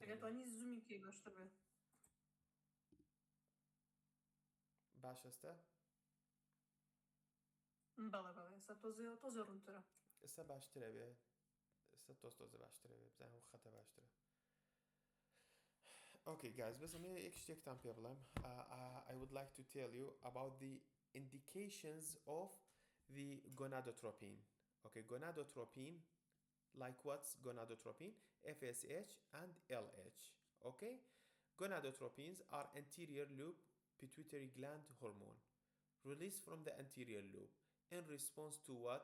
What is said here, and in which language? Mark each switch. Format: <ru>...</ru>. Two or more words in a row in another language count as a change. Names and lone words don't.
<ckb>ئەگەتوانی زوومی کەی باشتر بێ. باش ئێستا؟ بەڵێ بەڵێ ئێستا تۆزە ڕوونترە. ئێستا باشترە بێ. ئێستا تۆزە باشترە بێ. بزانم خەتە باشترە.</ckb> <en>Okay guys,</en> <ckb>بس من یک شتێکتان پێ بڵێم.</ckb> <en>I would like to tell you about the indications of the gonadotropin. Okay, gonadotropin, like what's gonadotropin? FSH and LH. Okay, gonadotropins are anterior lobe pituitary gland hormone released from the anterior lobe in response to what?</en>